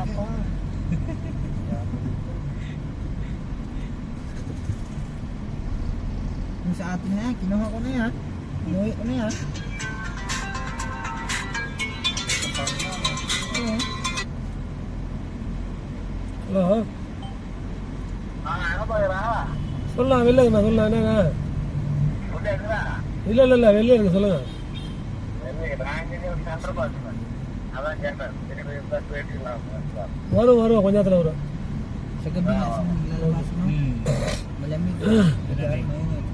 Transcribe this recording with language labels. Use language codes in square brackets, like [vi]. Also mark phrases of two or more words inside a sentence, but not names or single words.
[tl] Yung sa atin na yan, kinuha ko na yan. Inuwi ko na yan. Oo. Halo. [ta] சொல்லலாம் வெளில சொல்லலாம் என்னங்க இல்ல வெளில இருக்கு சொல்லுங்க வரும் கொஞ்ச நேரத்துல வரும் [tl] Sa gabi na, sa lalabas no? Malamig. Lugar na yun.